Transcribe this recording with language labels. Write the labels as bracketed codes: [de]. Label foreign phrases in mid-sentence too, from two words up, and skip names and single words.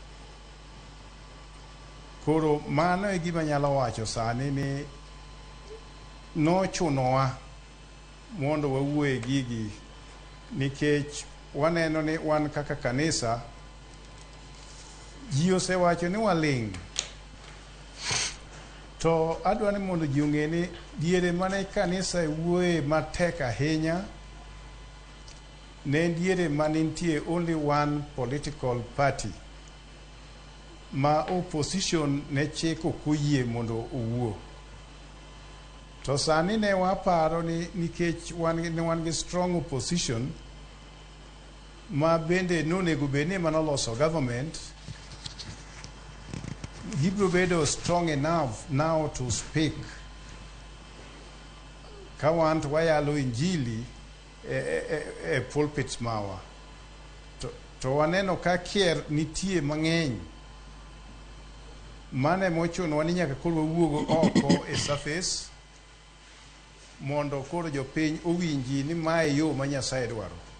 [luo] Koro mano e gima nyalo wacho sani ni nochunowa mondo wawuoye gigi, nikech waneno ni wan kaka kanisa, ji osewacho ni waling'. To adwa ni mondo ji ong'e ni diere mane kanisa wuoye matek ahinya, ne diere mane nitie [en] only one political party [luo] ma opposition ne chik ok oyie mondo owuo. To sani ne waparo ni nikech wan gi [en] strong opposition [luo] ma bende nonego bed ni manoloso government, gibro bedo [en] strong enough now to speak. [luo] Ka wan to wayalo injili e pulpits mawa. To waneno ka kier nitie mang'eny. Mane mochunowa ni nyaka koro wawuog oko e surface mondo koro jopiny owinji ni mae yo ma Nyasaye dwaro.